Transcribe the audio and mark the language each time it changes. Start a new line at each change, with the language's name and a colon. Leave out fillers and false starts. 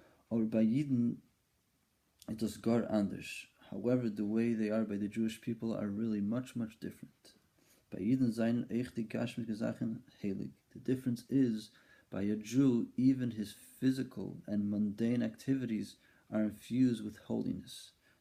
English: Or by Yidden, it is
Yiddish: gar anders.
English: However, the way they are by the Jewish people are really much, much different.
Yiddish: By Yidden seien echt die gashmische Sachen heilig.
English: The difference is, by a Jew, even his physical and mundane activities are infused with holiness.